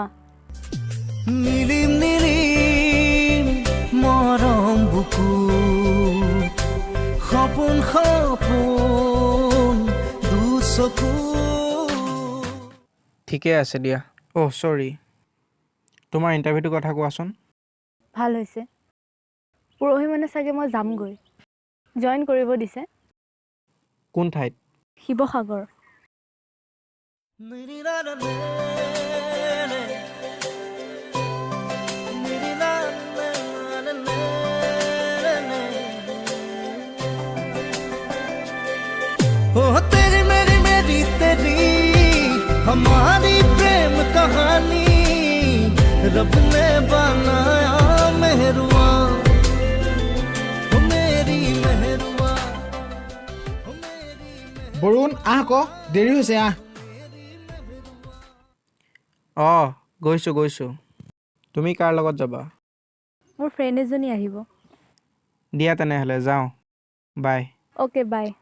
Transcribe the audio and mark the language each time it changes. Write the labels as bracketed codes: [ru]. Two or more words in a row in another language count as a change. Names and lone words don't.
[as] নীলিম নীলিম মৰম বুকু, সপোন সপোন দুচকু। ঠিকে আছে দিয়া। চৰি, তোমাৰ ইণ্টাৰভিউটোৰ কথা কোৱাচোন। ভাল হৈছে। পৰহি মানে চাগে মই যামগৈ। জইন কৰিব দিছে। কোন ঠাইত? শিৱসাগৰ। [hi] ओ तेरी मेरी मेरी तेरी हमारी प्रेम कहानी रब ने बनाया मेहरुआ मेरी मेहरुआ [as] বৰুণ আহ আকৌ দেৰি হৈছে আহ। অঁ গৈছোঁ। তুমি কাৰ লগত যাবা? মোৰ ফ্ৰেণ্ড এজনী আহিব। দিয়া তেনেহ'লে যাওঁ। বাই। অ'কে বাই।